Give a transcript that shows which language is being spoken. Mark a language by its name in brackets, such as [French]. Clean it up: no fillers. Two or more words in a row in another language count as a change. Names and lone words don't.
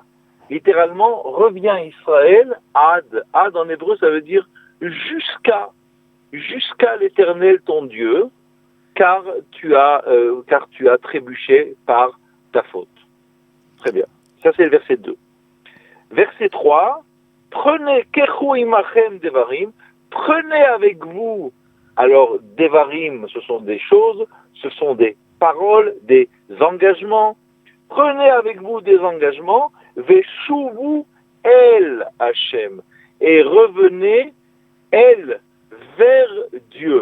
[French] Littéralement, reviens Israël, ad en hébreu ça veut dire jusqu'à l'Éternel ton Dieu, car tu as trébuché par ta faute. Très bien. Ça c'est le verset 2. Verset 3, prenez [Hebrew] קחו עמכם דברים, [French] prenez avec vous. Alors, devarim, ce sont des choses, ce sont des paroles, des engagements. Prenez avec vous des engagements, [Hebrew] ושובו אל השם, [French] et revenez el vers Dieu.